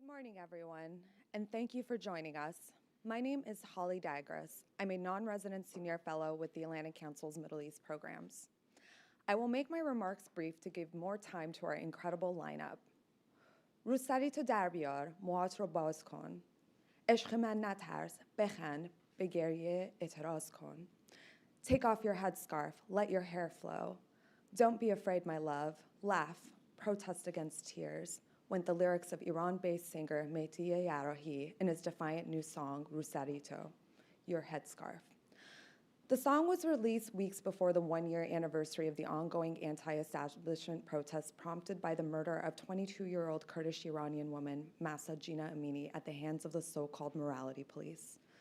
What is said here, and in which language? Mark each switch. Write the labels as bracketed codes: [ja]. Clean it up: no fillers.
[en] morning, everyone, and thank you for joining us. My name is Holly Dagras. I'm a non-resident senior fellow with the Atlantic Council's Middle East programs. I will make my remarks brief to give more time to our incredible lineup. [fa] روسری تو در بیار، موهات رو باز کن. عشق من نترس، بخند، به گریه اعتراض کن. [en] Take off your headscarf, let your hair flow. Don't be afraid, my love, laugh, protest against tears, went the lyrics of Iran-based singer Mehdi Yarahi in his defiant new song, Rusarito, Your Headscarf. The song was released weeks before the one-year anniversary of the ongoing anti-establishment protests prompted by the murder of 22-year-old Kurdish Iranian woman Mahsa Jina Amini at the hands of the so-called morality police.